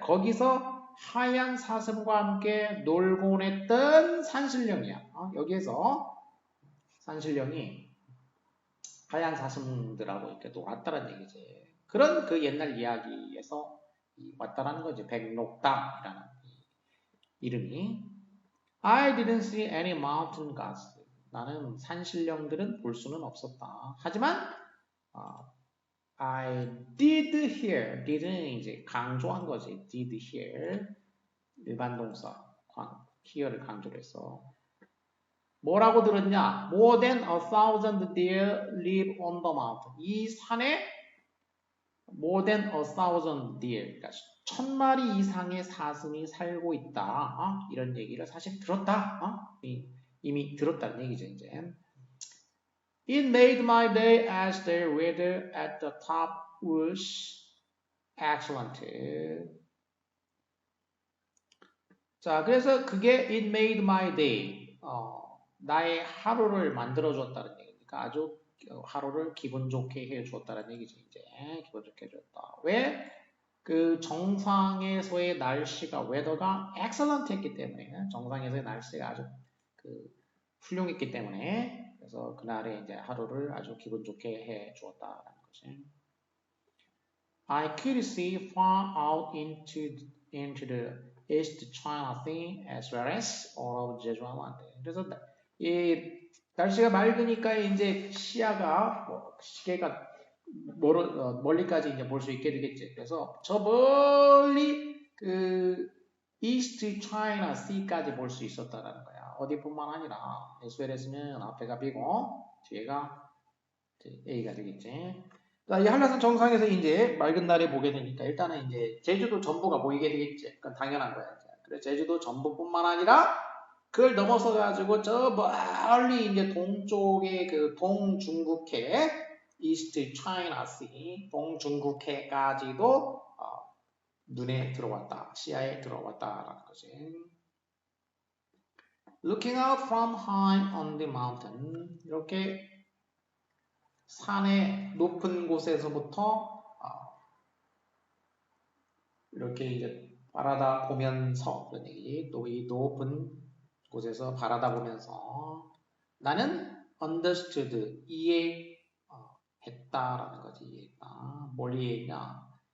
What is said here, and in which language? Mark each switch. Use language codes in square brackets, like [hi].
[ko] 거기서 하얀 사슴과 함께 놀곤 했던 산신령이야. 여기에서 산신령이 하얀 사슴들하고 이렇게 놀았다는 얘기지. 그런 그 옛날 이야기에서 왔다라는 거지. 백록담이라는 이름이. [en] I didn't see any mountain gods. [ko] 나는 산신령들은 볼 수는 없었다. 하지만 [en] I did hear. [ko] did는 이제 강조한 거지. [en] did hear. [ko] 일반 동사. hear를 강조를 했어. 뭐라고 들었냐? [en] More than 1,000 deer live on the mountain. [ko] 이 산에 [en] more than 1,000 deer. [ko] 그러니까 1,000마리 이상의 사슴이 살고 있다. 이런 얘기를 사실 들었다. 이미 들었다는 얘기죠, 이제. [en] It made my day as the weather at the top was excellent. [ko] 자, 그래서 그게 [en] it made my day. [ko] 나의 하루를 만들어줬다는 얘기니까 아주 하루를 기분 좋게 해주었다는 얘기지, 이제. 기분 좋게 해줬다. 왜? 그 정상에서의 날씨가, 웨더가 excellent 했기 때문에, 정상에서의 날씨가 아주 훌륭했기 때문에, 그래서 그날의 이제 하루를 아주 기분 좋게 해 주었다라는 거지. [en] I could see far out into the East China Sea as well as all of Jeju Island. [ko] 그래서 이 날씨가 맑으니까 이제 시야가 시계가 멀리까지 이제 볼 수 있게 되겠지. 그래서 저 멀리 그 East China Sea까지 볼 수 있었다라는 거야. 어디뿐만 아니라 [en] as well as [ko] 는 앞에가 B고 뒤에가 A가 되겠지. 자, 이 한라산 정상에서 이제 맑은 날에 보게 되니까 일단은 이제 제주도 전부가 보이게 되겠지. 그건 당연한 거야. 그래 제주도 전부뿐만 아니라 그걸 넘어서 가지고 저 멀리 이제 동쪽의 그 동중국해 이스트 차이나 씨 동중국해까지도 눈에 들어왔다. 시야에 들어왔다라는 거지. [en] Looking out from high on the mountain. [ko] 이렇게 산의 높은 곳에서부터 이렇게 이제 바라다 보면서 그런 얘기. 또 이 높은 곳에서 바라다 보면서 나는 understood 이해했다라는 거지. 이해했다. 뭘 이해했냐?